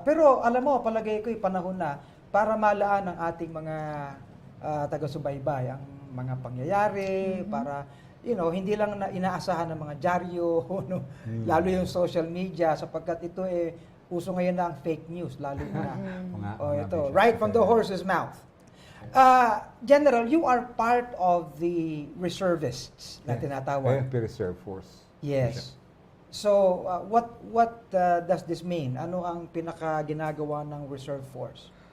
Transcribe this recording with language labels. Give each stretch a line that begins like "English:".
Filipino: Pero alam mo, palagay ko panahon na para malaan ang ating mga taga-subaybay ang mga pangyayari, para hindi lang na inaasahan ng mga dyaryo, no? Lalo yung social media sapagkat ito uso ngayon na ang fake news, lalo na.
English: Ito, right from the horse's mouth. General, you are part of the reservists
Filipino: na tinatawag.
English: AFP Reserve Force. Yes. So, what does this mean?
Filipino: Ano ang pinaka-ginagawa ng reserve force?